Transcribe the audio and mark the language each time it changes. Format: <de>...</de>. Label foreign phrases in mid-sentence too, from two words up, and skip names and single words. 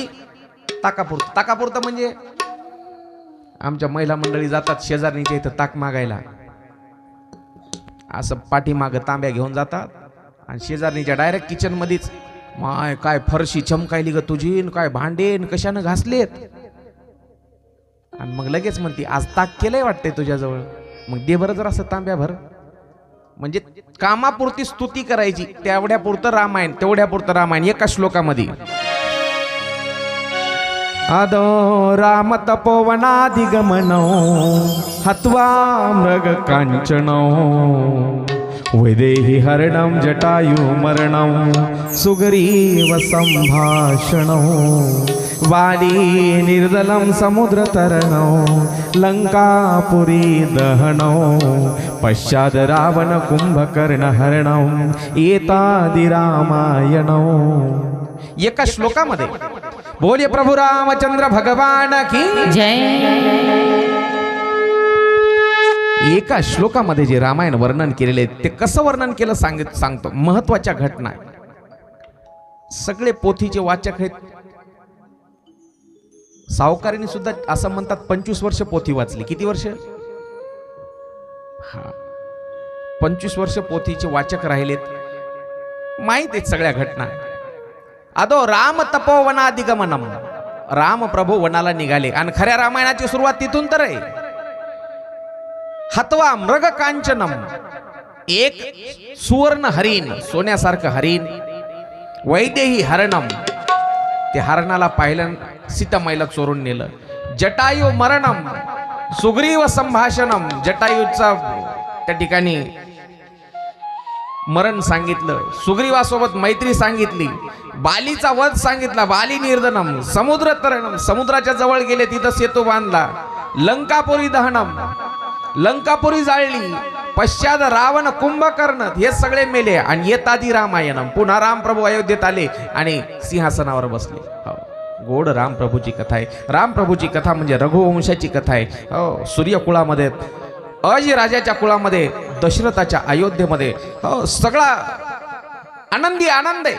<mr>ताकापुरतं म्हणजे आमच्या महिला मंडळी जातात शेजारणीच्या इथं ताक मागायला, असं पाठीमागं तांब्या घेऊन जातात आणि शेजारणीच्या डायरेक्ट किचन मध्येच, माय काय फरशी चमकायली ग तुझी, काय भांडेन कशानं घासलेत, आणि मग लगेच म्हणते आज ताक केलंय वाटतंय तुझ्याजवळ, मग दे बरं जरा असं तांब्या भर। म्हणजे कामापुरती स्तुती करायची, तेवढ्यापुरतं रामायण एका श्लोकामध्ये।</mr> <sa>आदो राम तपोवनाधिगमनो हत्वा मृग कांचनो वैदेही हरणं जटायु मरणं सुग्रीव संभाषणं वाली निर्दलं समुद्रतरणं लंकापुरी दहनं पश्चाद रावण कुंभकर्ण हरणं एतादि रामायणं।</sa> <mr>एका श्लोकामध्ये</mr> <hi>बोलिए प्रभु रामचंद्र भगवान की जय।</hi> <mr>एका श्लोकामध्ये जे रामायण वर्णन केलेले ते कसं वर्णन केलं सांगतो। महत्वाच्या घटना, सगळे पोथीचे वाचक आहेत। सावकारीने सुद्धा असं म्हणतात 25 वर्ष पोथी वाचली। किती वर्ष? 25 वर्ष पोथीचे वाचक राहिलेत, माहित आहेत सगळ्या घटना।</mr> <sa>अदो राम तपोवनाधिगमनम,</sa> <mr>राम प्रभू वनाला निघाले आणि खऱ्या रामायणाची सुरुवात तिथून तर आहे।</mr> <sa>हत्वा मृग कांचनम,</sa> <mr>एक सुवर्ण हरिण, सोन्यासारखं हरिण</mr> <sa>वैदेही हरणम,</sa> <mr>ते हरणाला पाहिलं सीतामाईला चोरून नेलं.</mr> <sa>जटायू मरणम, सुग्रीव संभाषणम,</sa> <mr>जटायूचा त्या ठिकाणी मरण सांगितलं, सुग्रीवासोबत मैत्री सांगितली, बालीचा वध सांगितला,</mr> <sa>बाली निर्दनम, समुद्र तरणम,</sa> <mr>समुद्राच्या जवळ गेले तिथं सेतू बांधला,</mr> <sa>लंकापुरी दहनम,</sa> <mr>लंकापुरी जाळली, पश्चात रावण कुंभकर्ण हे सगळे मेले. आणि</mr> <sa>येतादी रामायणम,</sa> <mr>पुन्हा रामप्रभू अयोध्येत आले आणि सिंहासनावर बसले. हो, गोड रामप्रभूची कथा आहे. रामप्रभूची कथा म्हणजे रघुवंशाची कथा आहे. हो, सूर्यकुळामध्ये, अजिराजाच्या कुळामध्ये, दशरथाच्या अयोध्येमध्ये हो सगळा आनंदी आनंद आहे.</mr>